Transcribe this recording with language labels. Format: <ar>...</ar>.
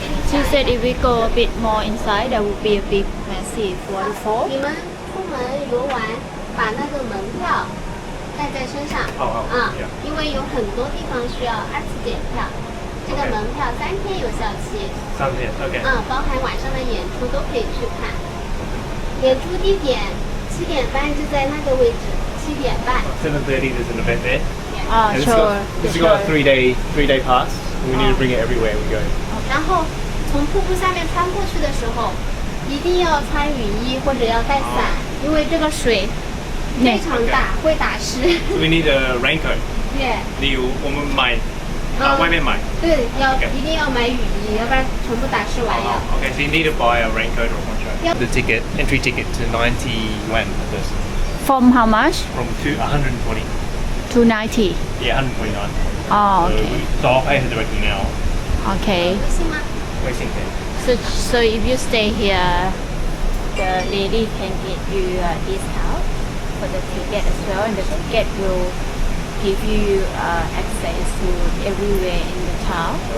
<en>She said if we go a bit more inside, there will be a big, massive waterfall.</en> <zh>你们出门游玩，把那个门票带在身上。因为有很多地方需要2次检票。这个门票3天有效期。 3天 ，OK。包含晚上的演出都可以去看。演出地点7点半就在那个位置，7点半。</zh> <en>7:30 there's an event there. Sure. It's got a 3-day pass. We need to bring it everywhere we go.</en> <zh>然后从瀑布下面穿过去的时候，一定要穿雨衣或者要带伞，因为这个水非常大，会打湿。</zh> <en>So we need a raincoat.</en> <zh>对。我们买外面买。对，一定要买雨衣，要不然全部打湿完了。</zh> <en>Okay, so you need to buy a raincoat or poncho. The entry ticket to 90 yuan per person. From how much? From 120. To 90. Yeah, 129. Oh, okay. So I'll pay her directly now. Okay. Waiting there. So if you stay here, the lady can get you a discount for the ticket as well, and the ticket will give you access to everywhere in the town.</en>